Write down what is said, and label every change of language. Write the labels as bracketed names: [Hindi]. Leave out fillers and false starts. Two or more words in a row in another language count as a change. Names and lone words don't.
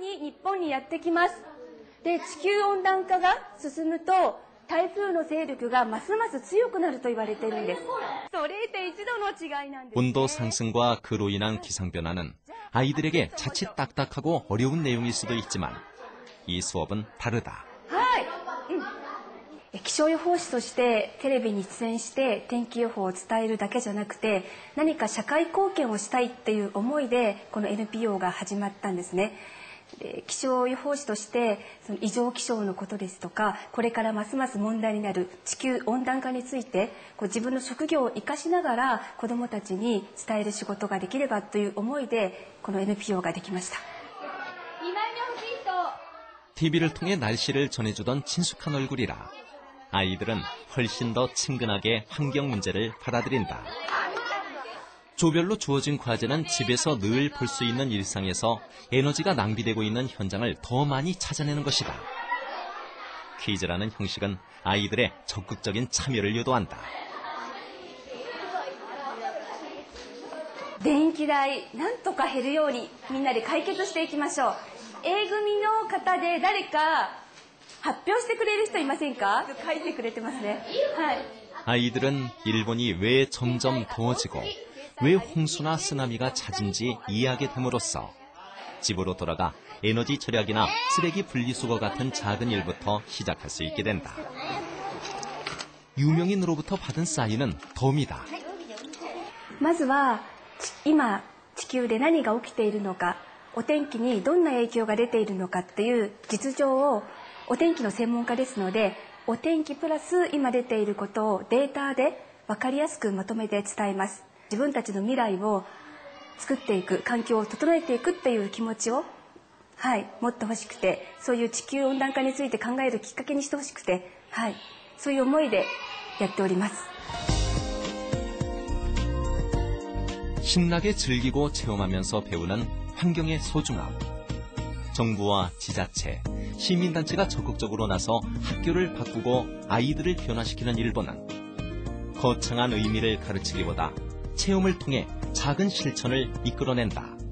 [Korean] 온도 상승과 그로 인한 기상변화는 아이들에게 자칫 딱딱하고 어려운 내용일 수도 있지만 이 수업은 다르다. [Japanese] 気象予報士としてテレビに出演して天気予報を伝えるだけじゃなくて何か社会貢献をしたいっていう思いでこの NPO が始まったんですね。気象予報士としてその異常気象のことですとかこれからますます問題になる地球温暖化について自分の職業を生かしながら子どもたちに伝える仕事ができればという思いでこの NPO ができました。 [Korean] TV를 통해 날씨를 전해주던 친숙한 얼굴이라 아이들은 훨씬 더 친근하게 환경 문제를 받아들인다. 조별로 주어진 과제는 집에서 늘 볼 수 있는 일상에서 에너지가 낭비되고 있는 현장을 더 많이 찾아내는 것이다. 퀴즈라는 형식은 아이들의 적극적인 참여를 유도한다. [Japanese] 電気代なんとか減るようにみんなで解決していきましょう。A組の方で誰か発表してくれる人いませんか? 書いてくれてますね。はい。 [Korean] 아이들은 일본이 왜 점점 더워지고 왜 홍수나 쓰나미가 잦은지 이해하게 됨으로써 집으로 돌아가 에너지 절약이나 쓰레기 분리수거 같은 작은 일부터 시작할 수 있게 된다. 유명인으로부터 받은 사인은 덤이다. [Japanese] まずは今地球で何が起きているのか、お天気にどんな影響が出ているのかっていう実情をお天気の専門家ですので、お天気プラス今出ていることをデータで分かりやすくまとめて伝えます。自分たちの未来を作っていく、環境を整えていくっていう気持ちを、持ってほしくて、そういう地球温暖化について考えるきっかけにしてほしくて、 そういう思いでやっております。 [Korean] 신나게 즐기고 체험하면서 배우는 환경의 소중함. 정부와 지자체, 시민단체가 적극적으로 나서 학교를 바꾸고 아이들을 변화시키는 일본은 거창한 의미를 가르치기보다 체험을 통해 작은 실천을 이끌어낸다.